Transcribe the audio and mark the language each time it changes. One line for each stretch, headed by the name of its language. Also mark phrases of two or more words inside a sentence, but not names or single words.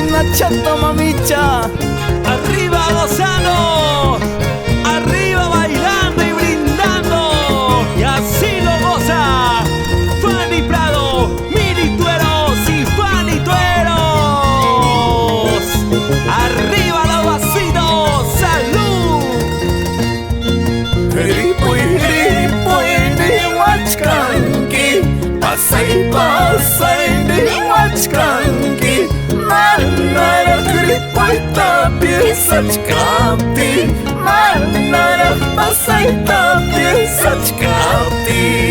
Spanish: chato mamicha. Arriba gozando, arriba bailando y brindando, y así lo goza Fanny Prado, Mili Tueros y Fanny Tueros. Arriba los vasitos, salud.
Quechua: Ripuy ni wachkanki, pasay ni wachkanki. Manara ripuy tapi sachkapti, manara pasay tapi sachkapti.